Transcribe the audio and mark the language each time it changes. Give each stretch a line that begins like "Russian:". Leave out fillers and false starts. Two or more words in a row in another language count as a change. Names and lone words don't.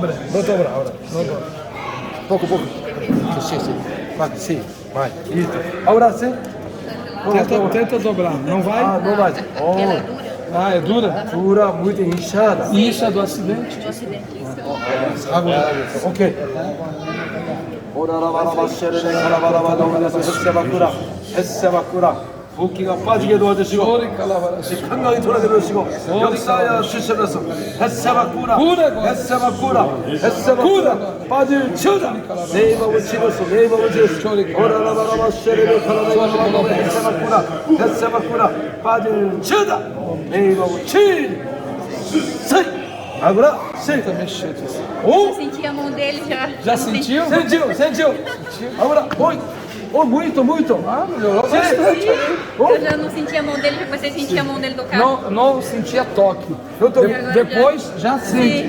Portuguese: Não dobra. Agora. Não dobra. pouco. Sim, sim. Vai, sim, vai. Isso. Agora sim. Tenta dobrar. Não vai? Ah, não vai. Oh. Ah, é dura? Dura, muito inchada. E isso é do acidente? Agora, ok.
Korean: 붓기가 빠지게 도와주시고 건강히 돌아들으시고 역사하여 주시면서 햇사바꾸라 빠질지어다 내 몸을 집었어 내 몸을 집었어 오라라바라바 쉐레베 카라바라바라바 햇사바꾸라 빠질지어다 내 몸을 집었어
Portuguese: agora sim Tá mexido. Oh, Senti a mão dele já. Já sentiu? sentiu agora oi muito Ah, melhorou Sim, bastante. eu já não senti a mão dele, já comecei a sentir a mão dele tocar. Não sentia toque. Depois já sente.